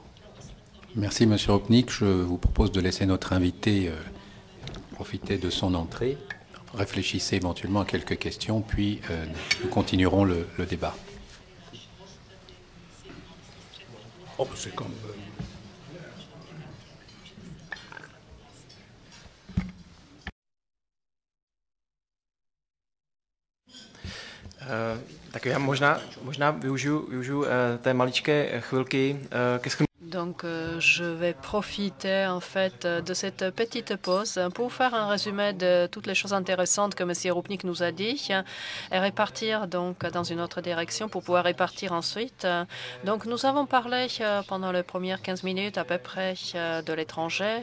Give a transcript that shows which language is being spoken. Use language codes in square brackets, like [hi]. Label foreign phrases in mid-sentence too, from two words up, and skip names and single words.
[fr] Merci, M. Höpfner. Je vous propose de laisser notre invité profiter de son entrée. Réfléchissez éventuellement à quelques questions, puis nous continuerons le débat. Oh, c'est comme... [cs] Tak já možná využiju té maličké chvilky ke shrnutí. [fr] Donc, je vais profiter en fait de cette petite pause pour faire un résumé de toutes les choses intéressantes que M. Höpfner nous a dit et répartir donc dans une autre direction pour pouvoir répartir ensuite. Donc, nous avons parlé pendant les premières 15 minutes à peu près de l'étranger.